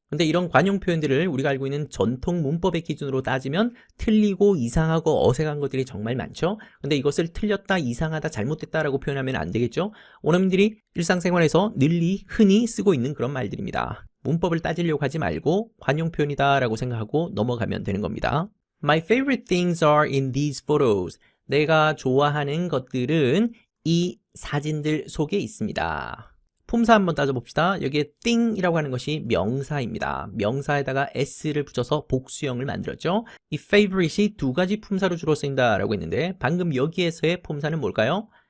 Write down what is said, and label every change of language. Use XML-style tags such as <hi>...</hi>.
<ko>근데 이런 관용 표현들을 우리가 알고 있는 전통 문법의 기준으로 따지면 틀리고 이상하고 어색한 것들이 정말 많죠. 근데 이것을 틀렸다, 이상하다, 잘못됐다라고 표현하면 안 되겠죠. 원어민들이 일상생활에서 널리 흔히 쓰고 있는 그런 말들입니다. 문법을 따지려고 하지 말고 관용 표현이다 라고 생각하고 넘어가면 되는 겁니다.</ko> <en>My favorite things are in these photos.</en> <ko>내가 좋아하는 것들은 이 사진들 속에 있습니다. 품사 한번 따져봅시다. 여기에 thing이라고 하는 것이 명사입니다. 명사에다가 s를 붙여서 복수형을 만들었죠. 이 favorite이 2가지 품사로 주로 쓰인다라고 했는데 방금 여기에서의 품사는 뭘까요?</ko>